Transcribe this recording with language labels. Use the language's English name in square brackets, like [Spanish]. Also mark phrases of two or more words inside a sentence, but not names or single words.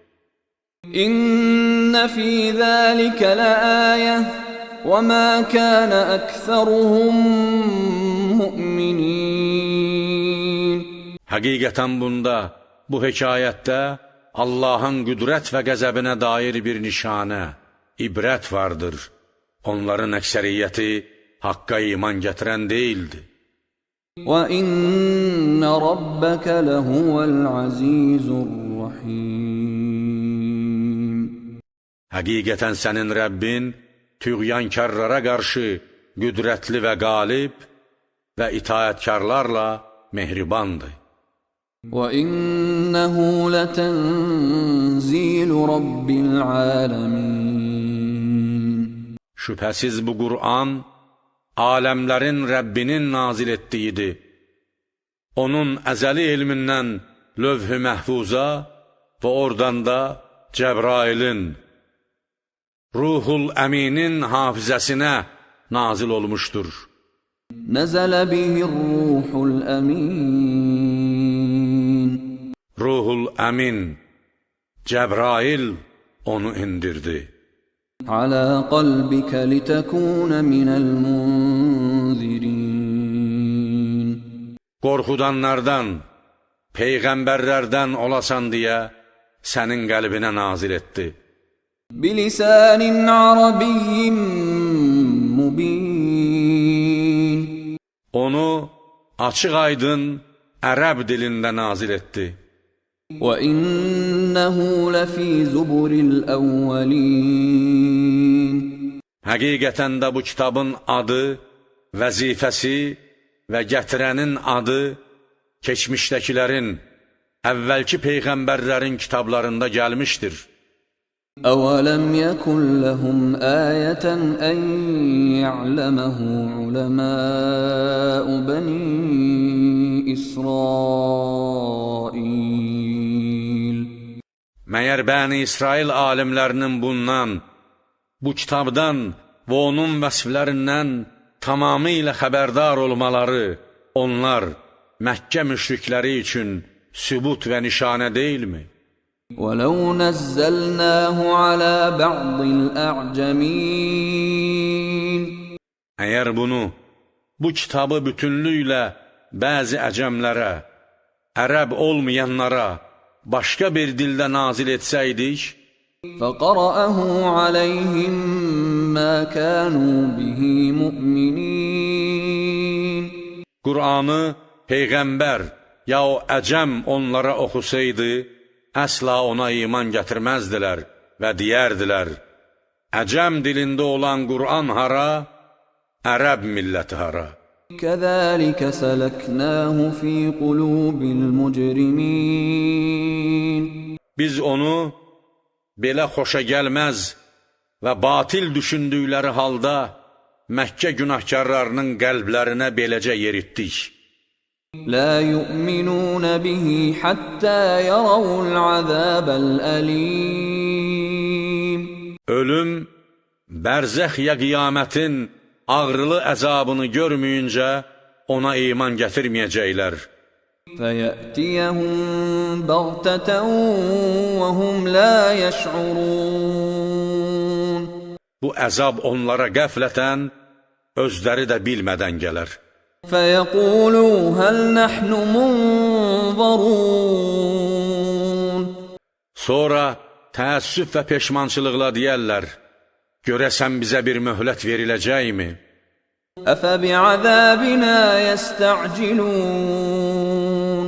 [Arabic] إن في ذلك لآية وما كان أكثرهم مؤمنين. [Azerbaijani] Həqiqətən bunda, bu hekayətdə Allahın qüdrət və qəzəbinə dair bir nişanə, ibrət vardır. Onların əksəriyyəti haqqa iman gətirən deyildi. [Arabic] وَإِنَّ رَبَّكَ لَهُوَ الْعَزِيزُ الرَّحِيمُ [Azerbaijani] Həqiqətən sənin Rəbbin tüğyankarlara qarşı qüdrətli və qalib və itaətkarlarla mehribandır. [Arabic] وَإِنَّهُ لَتَنْزِيلُ رَبِّ الْعَالَمِينَ [Azerbaijani] Şübhəsiz bu Qur'an, aləmlərin Rəbbinin nazil etdiyidir. Onun əzəli elmindən lövh-ü məhfuza və oradan da Cəbrailin, Ruhul Əminin hafizəsinə nazil olmuşdur. [Arabic] نَزَلَ بِهِ الرُّوحُ الْأَمِينَ [Azerbaijani] Ruhul Əmin, Cəbrail onu indirdi. [Arabic] عَلَى قَلْبِكَ لِتَكُونَ مِنَ الْمُنْذِرِينَ [Azerbaijani] Qorxudanlardan, peyğəmbərlərdən olasan deyə sənin qəlbinə nazil etdi. [Arabic] بِلِسَانٍ عَرَبِيٍّ مُبِينٍ [Azerbaijani] Onu açıq aydın ərəb dilində nazil etdi. [Arabic] وَإِنَّهُ لَفِي زُبُرِ الْأَوَّلِينَ [Azerbaijani] Həqiqətən də bu kitabın adı, vəzifəsi və gətirənin adı keçmişdəkilərin, əvvəlki peyğəmbərlərin kitablarında gəlmişdir. [Arabic] أَوَلَمْ يَكُنْ لَهُمْ آيَةً أَنْ يَعْلَمَهُ عُلَمَاءُ بَنِي إِسْرَائِيلَ [Azerbaijani] Məyər Bəni İsrail alimlərinin bundan, bu kitabdan və onun vəsflərindən tamamilə xəbərdar olmaları, onlar Məkkə müşrikləri üçün sübut və nişanə deyilmi? [Arabic] وَلَوْ نَزَّلْنَاهُ عَلَى بَعْضِ الْأَعْجَمِينَ [Azerbaijani] Əgər bunu, bu kitabı bütünlüklə bəzi əcəmlərə, ərəb olmayanlara, başqa bir dildə nazil etsəydik, [Arabic] فَقَرَأَهُ عَلَيْهِمْ مَا كَانُوا بِهِ مُؤْمِنِينَ [Azerbaijani] Qur'anı Peyğəmbər ya o əcəm onlara oxusaydı, əsla ona iman gətirməzdilər və deyərdilər, əcəm dilində olan Qur'an hara, ərəb milləti hara. [Arabic] كَذَلِكَ سَلَكْنَاهُ فِي قُلُوبِ الْمُجْرِمِينَ [Azerbaijani] Biz onu belə xoşa gəlməz və batil düşündükləri halda Məkkə günahkarlarının qəlblərinə beləcə yeritdik. [Arabic] لا يؤمنون به حتى يروا العذاب الأليم. [Azerbaijani] Ölüm, bərzəx ya qiyamətin ağrılı əzabını görməyincə ona iman gətirməyəcəklər. [Arabic] فَيَأْتِيَهُمْ بَغْتَةً وَهُمْ لَا يَشْعُرُونَ. [Azerbaijani] Bu əzab onlara qəflətən, özləri də bilmədən gələr. [Arabic] فَيَقُولُوا هَلْ نَحْنُ مُنْظَرُونَ. [Azerbaijani] Sonra təəssüf və peşmançılıqla deyərlər, görəsən bizə bir möhlət veriləcəkmi? [Arabic] أَفَبِعَذَابِنَا يَسْتَعْجِلُونَ.